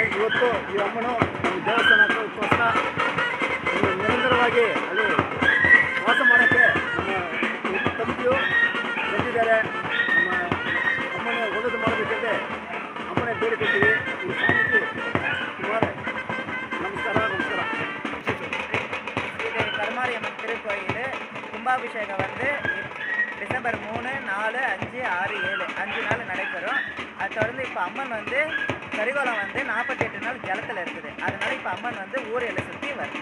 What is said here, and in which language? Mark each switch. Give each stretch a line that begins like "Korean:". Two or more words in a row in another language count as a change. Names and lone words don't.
Kannada: ಇವತ್ತು ಈ ಅಮ್ಮನು ನಮ್ಮ ದೇವಸ್ಥಾನಕ್ಕೋಸ್ಕರ ನಿರಂತರವಾಗಿ ಅಲ್ಲಿ ವಾಸ ಮಾಡೋಕ್ಕೆ ನಮ್ಮ ತಂದೆಯು ಬಂದಿದ್ದಾರೆ. ನಮ್ಮ ಅಮ್ಮನ ಒಳ್ಳೆದು ಮಾಡಬೇಕಂದ್ರೆ ಅಮ್ಮನೇ ಬೇಡಿಕೊಳ್ತೀವಿ. ಈ ಸ್ವಾಮಿಗೆ ಸುಮಾರು ನಮಸ್ಕಾರ.
Tamil: இது கருமாரியம்மன் திருக்கோயில் கும்பாபிஷேகம் வந்து டிசம்பர் 3, 4, 5, 6, 7 5 நாள் நடைபெறும். அதை தொடர்ந்து இப்போ அம்மன் வந்து கரிகோலம் வந்து 48 நாள் ஜலத்தில் இருக்குது. அதனால இப்போ அம்மன் வந்து ஊரையில் சுற்றி வருது.